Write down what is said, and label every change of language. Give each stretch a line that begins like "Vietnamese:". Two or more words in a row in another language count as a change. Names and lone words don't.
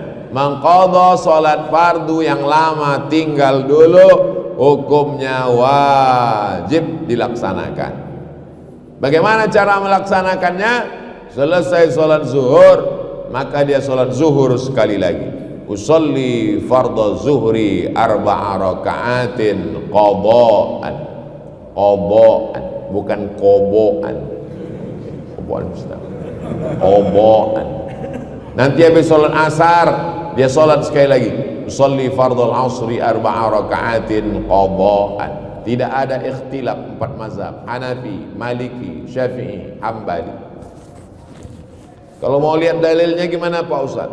Indonesian: Mengqadha sholat fardu yang lama tinggal dulu, hukumnya wajib dilaksanakan. Bagaimana cara melaksanakannya? Selesai sholat zuhur, maka dia sholat zuhur sekali lagi.
Arabic: أصلي فرض الظهر 4 ركعات قضاء.
Indonesian: Qadha'an, bukan qobo'an. Qobo'an Ustaz. Qobo'an. Nanti habis sholat asar, dia sholat sekali lagi.
Arabic: أصلي فرض العصر 4 ركعات قضاء.
Indonesian: Tidak ada ikhtilaf 4 mazhab, Hanafi, Maliki, Syafi'i, Hambali. Kalau mau lihat dalilnya gimana Pak Ustaz?